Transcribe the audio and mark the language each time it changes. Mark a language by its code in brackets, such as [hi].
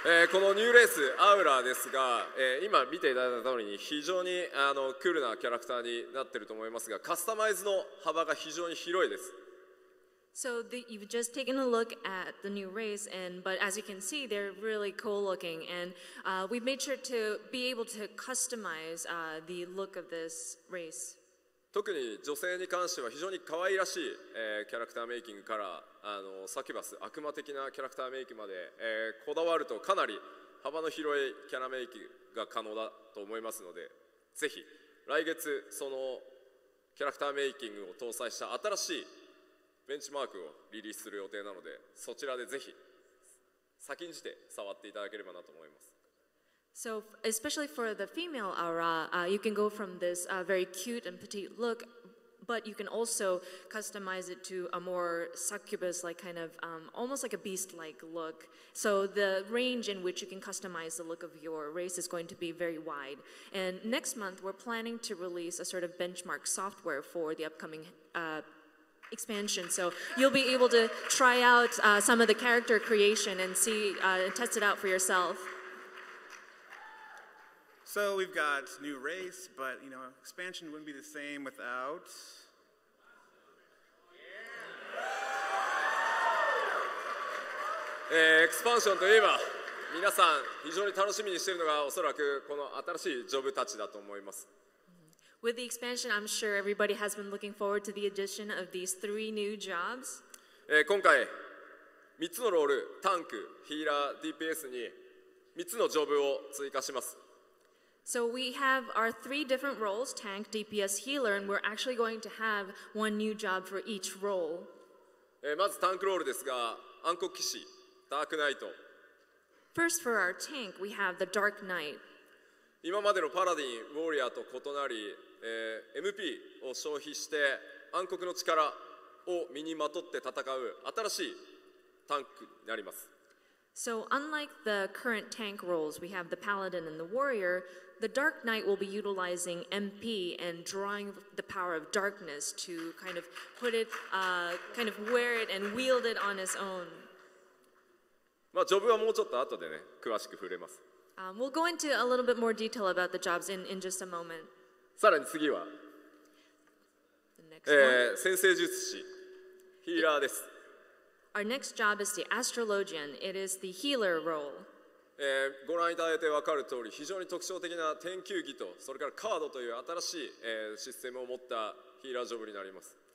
[ja] このニューレースアウラーですが、今見ていただいた通りに非常にクールなキャラクターになっていると思いますが、カスタマイズの幅が非常に広いです。 [en] So you've just taken a look at the new race, but as you can see, they're really cool looking, and we've made sure to be able to customize the look of this race. [ja] 特に女性に関しては非常に可愛らしい、キャラクターメイキングからサキュバス悪魔的なキャラクターメイクまで、こだわるとかなり幅の広いキャラメイクが可能だと思いますので、ぜひ来月そのキャラクターメイキングを搭載した新しいベンチマークをリリースする予定なので、そちらでぜひ先んじて触っていただければなと思います。 [en] So, especially for the female aura, you can go from this very cute and petite look, but you can also customize it to a more succubus-like kind of, almost like a beast-like look. So the range in which you can customize the look of your race is going to be very wide. And next month, we're planning to release a sort of benchmark software for the upcoming expansion. So you'll be able to try out some of the character creation and see, test it out for yourself. So we've got new race, but expansion wouldn't be the same without. [ja] エクスパンションといえば皆さん非常に楽しみにしているのがおそらくこの新しいジョブたちだと思います。 [en] With the expansion, I'm sure everybody has been looking forward to the addition of these 3 new jobs. [ja] 今回3つのロール、タンク、ヒーラー、DPS に3つのジョブを追加します。 [en] So we have our 3 different roles, tank, DPS, healer, and we're actually going to have 1 new job for each role. [ja] まずタンクロールですが、暗黒騎士、ダークナイト。 [en] First, for our tank, we have the Dark Knight. [ja] 今までのパラディン、ウォーリアーと異なり、MP を消費して暗黒の力を身にまとって戦う新しいタンクになります。 [en] So unlike the current tank roles, we have the Paladin and the Warrior. The Dark Knight will be utilizing MP and drawing the power of darkness to kind of put it, kind of wear it and wield it on his own. [ja] まあジョブはもうちょっと後でね、詳しく触れます。 [en] We'll go into a little bit more detail about the jobs in just a moment. [ja] さらに次は、 [en] The next one. [ja] 先生術師、ヒーラーです。 [en] Our next job is the Astrologian. It is the healer role. [ja] ご覧いただいて分かる通り、非常に特徴的な天球儀とそれからカードという新しい、システムを持ったヒーラージョブになります。